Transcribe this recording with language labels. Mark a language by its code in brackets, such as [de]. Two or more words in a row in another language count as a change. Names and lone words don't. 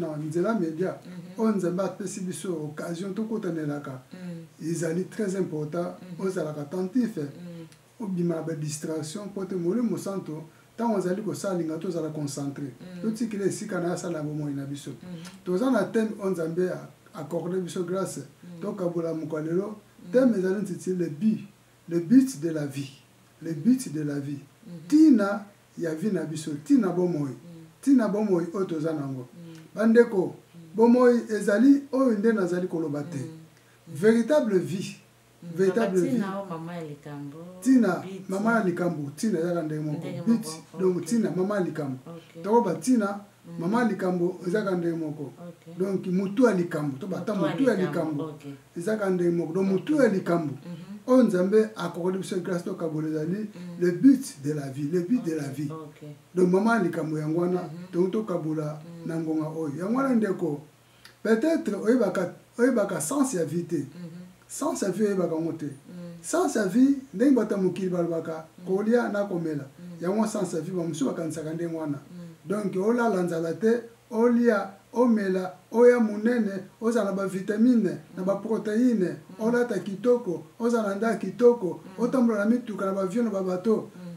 [ln] na nzela media oyo nzambe apesi biso occasion tokotanelaka ezali [fr] très important [ln] ozalaka attentif obima na badistraction mpo te molimo santo tango ozali kosalinga tozala concentré totikila esika na asala bomoi na biso toza na thème oyo nzambe accorde biso grâce tokabola mokolo lelo thème ezali ntiti [fr] le but de la vie [ln] le but de la vie tina ya vie na biso tina bomoi oyo toza nango bandeko bomoi ezali oyo nde nazali koloba te [fr] véritable vie [ln] tina mama ya likambo tina ezaka ndenge moko bit donc tina mama ya likambo tokoba tina mama ya likambo ezaka ndenge moko donc mutu ya likambo to bata mutu ya likambo ezaka ndenge moko donc mutu ya likambo oyo nzambe akokoli biso grâce tokabola ezali [fr] le but de la vie [ln] donc mama ya likambo yango wana donc tokabola na ngonga oyo yango wana ndeko peut-être oyebaka sens ya vie te sens ya vie oyebaka ngo te sens ya vie ndenge bata mokili balobaka kolia na komela yango sens ya vie bamosusu bakanisaka ndenge wana donc olala nzala te olia omela oya munene ozala ba vitamine na ba protéine olata kitoko ozala nda kitoko otambola na mituka na bavion na babato